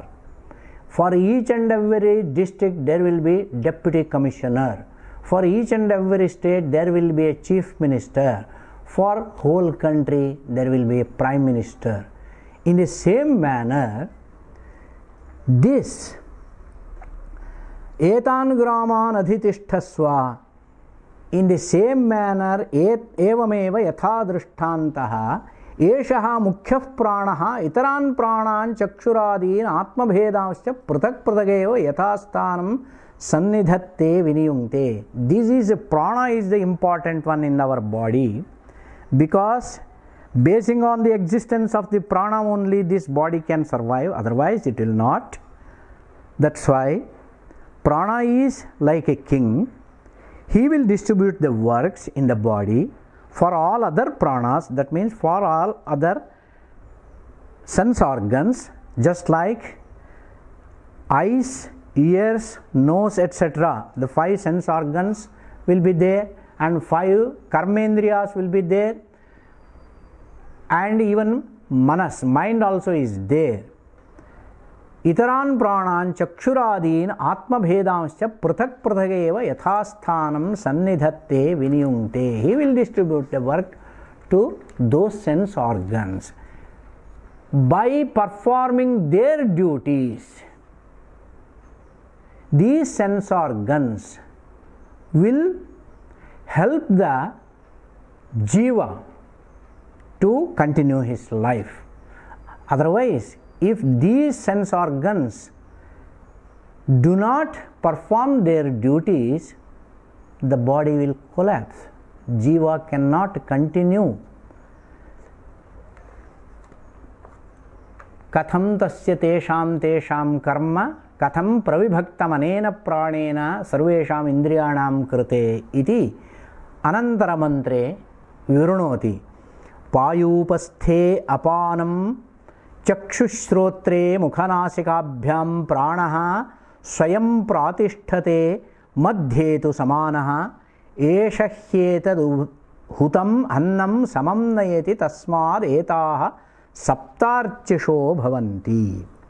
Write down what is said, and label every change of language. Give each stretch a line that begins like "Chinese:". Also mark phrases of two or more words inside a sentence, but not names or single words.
English: For each and every district there will be deputy commissioner. For each and every state there will be a chief minister. For whole country there will be a prime minister. In the same manner, this
Sanskrit: etan graman adhitishthasva,
English: in the same manner,
Sanskrit: evameva yatha drishtantaha eshaha mukhyah pranaha itaran pranan chakshurādīn atmabhedāscha pratak pratageva yathasthanam sannidhatte viniyungte.
English: This is prana is the important one in our body, because basing on the existence of the prana only this body can survive, otherwise it will not. That's why prana is like a king. He will distribute the works in the body for all other pranas, that means for all other sense organs, just like eyes, ears, nose, etc. The 5 sense organs will be there, and 5 karmendriyas will be there, and even manas, mind also is there.
Sanskrit: Itaran pranan chakshurādīn atmabhedānscha pratak pratageva yathasthanam sannidhatte viniyungte.
English: He will distribute the work to those sense organs. By performing their duties, these sense organs will help the jiva to continue his life. Otherwise, if these sense organs do not perform their duties, the body will collapse. Jiva cannot continue.
Sanskrit: Katham tasya tesham karma katham pravibhaktam anena pranena sarvesham indriyanam krite iti anantara mantre virunoti. Payupasthe apanam चक्षुश्रोत्रे मुखनासिकाभ्याम प्राणः स्वयं प्रातिष्ठते मध्ये तु समानः एष ह्येतदुहुतम् अन्नं समं नयति तस्माद् एताः सप्तार्चिषो भवन्ति.